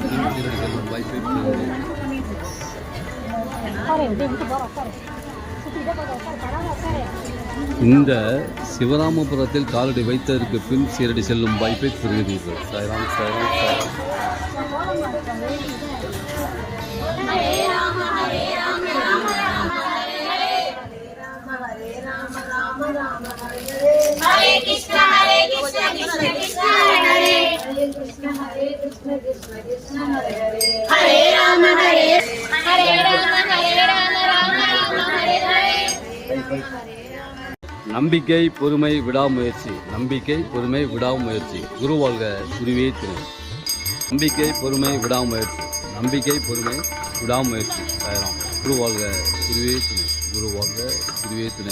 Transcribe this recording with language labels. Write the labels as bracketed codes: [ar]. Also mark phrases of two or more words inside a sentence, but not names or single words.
[ta] வாய்ப்பை இந்த சிவராமபுரத்தில் காலடி வைத்ததற்கு பின் சீரடி செல்லும் வாய்ப்பை பெறுகிறீர்கள். சாய்ராம் சாய்ராம் சாய்ராம். [sa] हरे कृष्ण कृष्ण कृष्ण हरे हरे कृष्ण कृष्ण कृष्ण हरे हरे हरे राम राम राम हरे हरे. [ta] நம்பிக்கை பொறுமை விடாமுயற்சி. நம்பிக்கை பொறுமை விடாமுயற்சி. குரு வாழ்க குருவே துணை. நம்பிக்கை பொறுமை விடாமுயற்சி. நம்பிக்கை பொறுமை விடாமுயற்சி. சாய்ராம். குரு வாழ்க குருவே துணை. குரு வாழ்க குருவே துணை.